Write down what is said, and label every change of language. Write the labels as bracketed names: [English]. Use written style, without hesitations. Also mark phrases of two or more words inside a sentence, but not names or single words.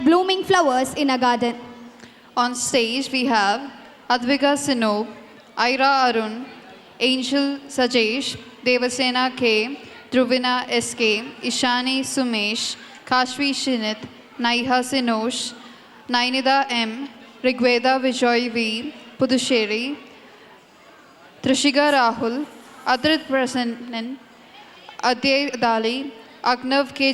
[English] blooming flowers in a garden. On stage, we have Advika Sinop, Ira Arun, Angel Sajesh, Devasena K, Dhruvina SK, Ishani Sumesh, Kashvi Shinit, Naiha Sinosh, Nainida M, Rigveda Vijay V, Puducherry, Trishiga Rahul, Adrit Prasannan, Aday Dali, Agnav K.